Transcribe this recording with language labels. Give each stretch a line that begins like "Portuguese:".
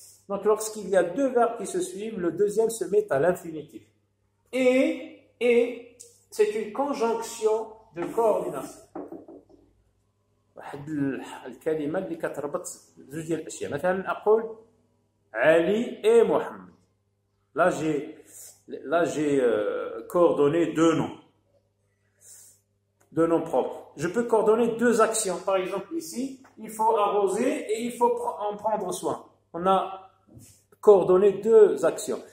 French: Donc, lorsqu'il y a deux verbes qui se suivent, le deuxième se met à l'infinitif. Et c'est une conjonction de coordination.
Arabic: واحد الكلمة اللي كتربط زوج ديال الأشياء. مثلا أقول علي et محمد.
French: Là, j'ai coordonné deux noms. Deux noms propres. Je peux coordonner deux actions. Par exemple, ici, il faut arroser et il faut en prendre soin. On a coordonné deux actions.